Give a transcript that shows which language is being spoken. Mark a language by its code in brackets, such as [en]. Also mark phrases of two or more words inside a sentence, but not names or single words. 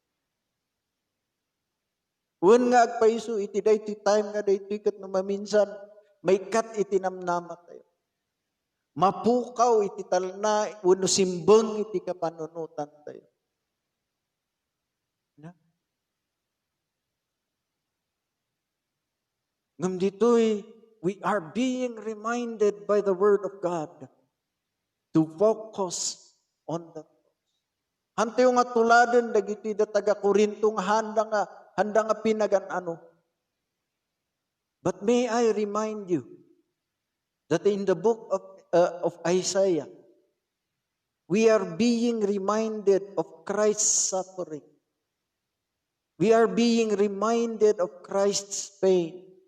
[ilo] Wen nga agpaiso iti dayta time nga dayta kat no maminsan, may kat iti namnama tayo. Mapukaw iti talna, uno simbeng iti kapanunutan tayo. Ngam ditoy, [en] we are being reminded by the Word of God to focus on the cross. [ilo] Hantayo nga tuladen dagiti da taga Korinto nga handa nga pinagan-ano. [en] But may I remind you that in the book of Isaiah, we are being reminded of Christ's suffering. We are being reminded of Christ's pain.